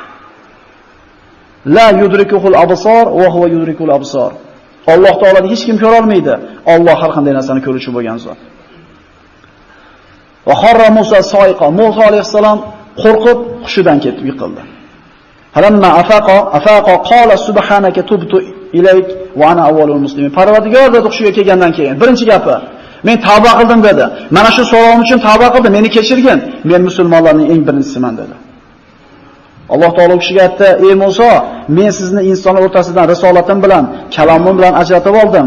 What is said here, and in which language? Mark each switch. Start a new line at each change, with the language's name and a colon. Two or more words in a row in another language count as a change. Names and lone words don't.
Arabic: لا يدركه الأبصار وهو يدرك الأبصار.
Uzbek: Alloh taoloni hech kim ko'ra olmaydi. Alloh har qanday narsani ko'ruvchi bo'lgan zot.
Arabic: وخر موسى صعقا.
Uzbek: Musa alayhisalom qo'rqib hushidan ketib yiqildi.
Arabic: فلما أفاق قال سبحانك تبت إليك وأنا أول المسلمين.
Uzbek: Parvardigor dedi hushiga kelgandan keyin birinchi gapi, "Men tavba qildim" dedi. "Mana shu savolim uchun tavba qildim, meni kechirgin. Men musulmonlarning eng birinchisiman" dedi. Alloh taolo kishiga aytdi: "Ey Musa, men sizni insonlar o'rtasidan risolatim bilan, kalomim bilan ajratib oldim.